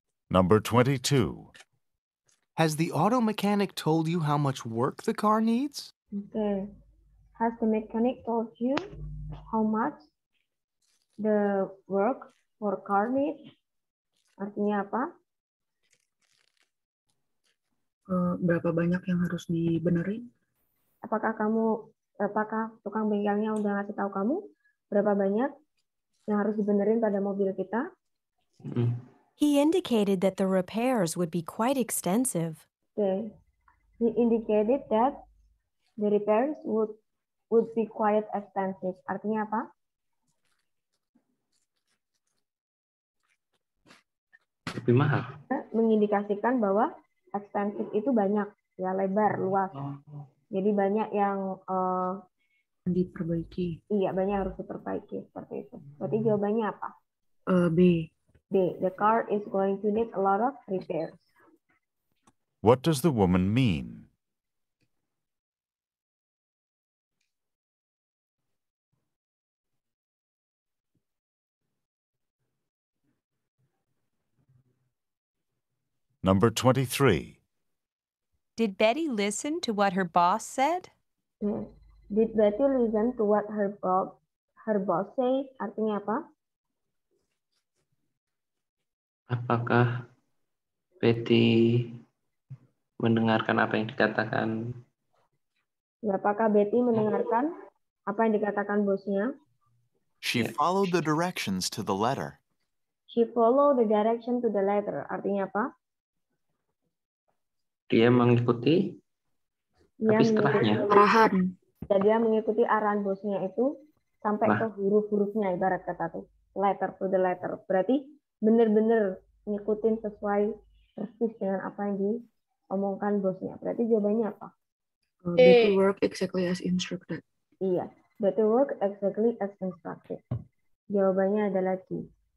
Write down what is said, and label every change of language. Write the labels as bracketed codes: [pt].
[en] Number 22. Has the auto mechanic told you how much work the car needs? Okay. Has the mechanic told you how much the work for car needs? [id] Artinya apa? Berapa banyak yang harus dibenerin? Apakah tukang bengkelnya udah ngasih tahu kamu berapa banyak yang harus dibenerin pada mobil kita? [en] He indicated that the repairs would be quite extensive. Okay. He indicated that the repairs would be quite expensive. [id] Artinya apa? Lebih mahal. Mengindikasikan bahwa expensive itu banyak, ya lebar, luas. Jadi banyak yang diperbaiki. Iya, banyak harus diperbaiki seperti itu. Berarti jawabannya apa? B. B. [en] The car is going to need a lot of repairs. What does the woman mean? Number 23. Did Betty listen to what her boss said? Yes. Did Betty listen to what her boss say? [id] Artinya apa? Apakah Betty mendengarkan apa yang dikatakan? Ya, apakah Betty mendengarkan apa yang dikatakan bosnya? [en] She followed the directions to the letter. She followed the direction to the letter. [id] Artinya apa? Dia mengikuti, tapi setelahnya. Arahan. Dan dia mengikuti arahan bosnya itu sampai ke huruf-hurufnya, ibarat kata tuh. [en] Letter to the letter. [id] Berarti benar-benar ngikutin sesuai persis dengan apa yang diomongkan bosnya. Berarti jawabannya apa? [en] Betty work exactly as instructed. [id] Iya. [en] Betty work exactly as instructed. [id] Jawabannya adalah D.